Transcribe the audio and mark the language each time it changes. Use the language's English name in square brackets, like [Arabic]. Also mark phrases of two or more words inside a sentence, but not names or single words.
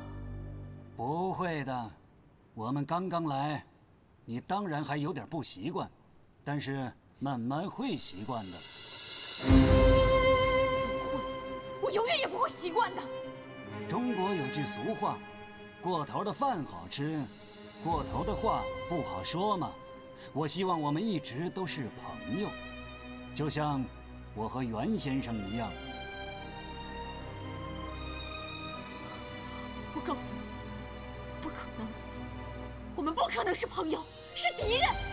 [Chinese] 不會的，我們剛剛來，你當然還有點不習慣，但是慢慢會習慣的。不會，我永遠也不會習慣的。中國有句俗話，過頭的飯好吃，過頭的話不好說嘛。我希望我們一直都是朋友，就像我和袁先生一樣。我告訴你，不可能，我們不可能是朋友，是敵人。